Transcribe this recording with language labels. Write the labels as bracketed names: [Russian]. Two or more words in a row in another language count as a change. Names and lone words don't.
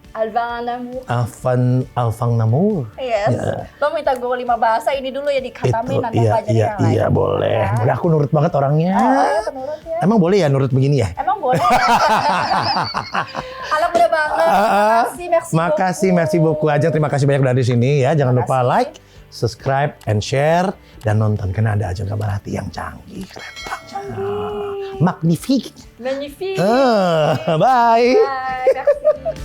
[Indonesian] Alfang Namur. Yes. Ya. Lo minta gue 5 bahasa ini dulu ya dikatamin nanti pelajarin yang lain. Iya boleh. Ya. Udah aku nurut banget orangnya. Penurut ya. Emang boleh ya nurut begini ya? Emang boleh. Alhamdulillah banget. [French] Merci beaucoup Ajeng. [Indonesian] Terima kasih banyak udah di sini ya. Jangan lupa [English] like, subscribe, and share [Indonesian] dan nonton karena ada Ajeng Kabar Hati yang canggih. Keren banget. Magnifique. Magnifique. Bye. Bye. Merci.